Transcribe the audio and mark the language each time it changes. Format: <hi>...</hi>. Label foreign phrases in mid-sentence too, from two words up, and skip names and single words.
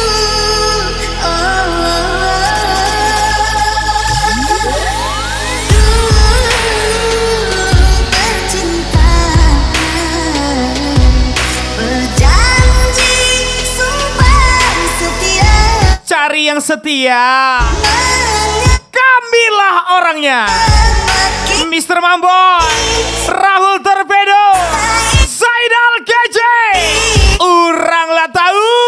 <id>Dulu bercinta, berjanji sumpah setia. Cari yang setia. Kamilah orangnya. Mr. Mambo Rahul Torpedo Zaidal Kece.</id> <min>Urang lah tahu.</min>